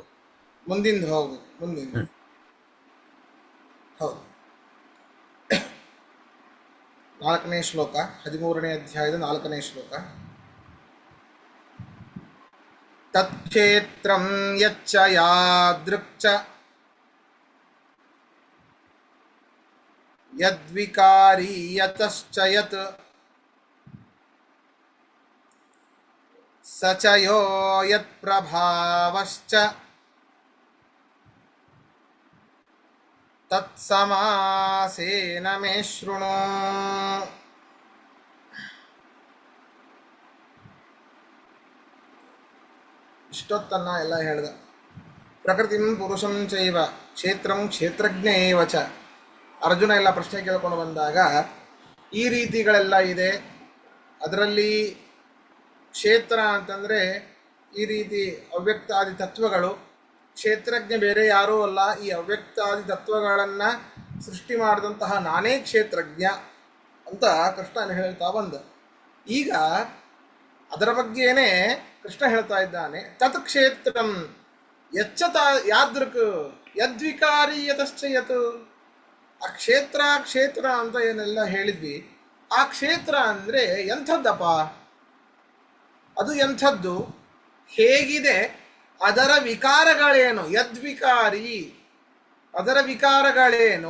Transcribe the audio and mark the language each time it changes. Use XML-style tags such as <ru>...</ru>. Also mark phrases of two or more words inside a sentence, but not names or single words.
<kn>ಮುಂದಿಂದ ಹೋಗ್ಬೇಕು, ಮುಂದಿನ. ಹೌದು, 4ನೇ ಶ್ಲೋಕ, 13ನೇ ಅಧ್ಯಾಯದ 4ನೇ ಶ್ಲೋಕ.</kn> <sa>ತತ್ಕ್ಷೇತ್ರಂ ಯಚ್ಚ ಯಾದೃಕ್ಚ ಯದ್ವಿಕಾರಿ ಯತಶ್ಚ ಯತ್ ಸ ಚ ಯೋ ಯತ್ಪ್ರಭಾವಶ್ಚ ತತ್ಸಮಾಸೇನ ಮೇ ಶೃಣು.</sa> <kn>ಇಷ್ಟೊತ್ತನ್ನ ಎಲ್ಲ ಹೇಳ್ದ.</kn> <sa>ಪ್ರಕೃತಿಂ ಪುರುಷಂ ಚೈವ ಕ್ಷೇತ್ರಂ ಕ್ಷೇತ್ರಜ್ಞ ಏವ ಚ.</sa> <kn>ಅರ್ಜುನ ಎಲ್ಲ ಪ್ರಶ್ನೆ ಕೇಳ್ಕೊಂಡು ಬಂದಾಗ ಈ ರೀತಿಗಳೆಲ್ಲ ಇದೆ. ಅದರಲ್ಲಿ ಕ್ಷೇತ್ರ ಅಂತಂದರೆ ಈ ರೀತಿ ಅವ್ಯಕ್ತಾದಿ ತತ್ವಗಳು. ಕ್ಷೇತ್ರಜ್ಞ ಬೇರೆ ಯಾರೂ ಅಲ್ಲ, ಈ ಅವ್ಯಕ್ತಾದಿ ತತ್ವಗಳನ್ನು ಸೃಷ್ಟಿ ಮಾಡಿದಂತಹ ನಾನೇ ಕ್ಷೇತ್ರಜ್ಞ ಅಂತ ಕೃಷ್ಣ ಹೇಳ್ತಾ ಬಂದ. ಈಗ ಅದರ ಬಗ್ಗೆನೇ ಕೃಷ್ಣ ಹೇಳ್ತಾ ಇದ್ದಾನೆ.</kn> <sa>ತತ್ ಕ್ಷೇತ್ರಂ ಯಚ್ಚ ಯಾದೃಕ್ ಯದ್ವಿಕಾರಿ ಯತಶ್ಚ ಯತ್.</sa> <kn>ಆ ಕ್ಷೇತ್ರ ಕ್ಷೇತ್ರ ಅಂತ ಏನೆಲ್ಲ ಹೇಳಿದ್ವಿ, ಆ ಕ್ಷೇತ್ರ ಅಂದರೆ ಎಂಥದ್ದಪ್ಪ? ಅದು ಎಂಥದ್ದು, ಹೇಗಿದೆ, ಅದರ ವಿಕಾರಗಳೇನು? ಯದ್ವಿಕಾರಿ, ಅದರ ವಿಕಾರಗಳೇನು?</kn>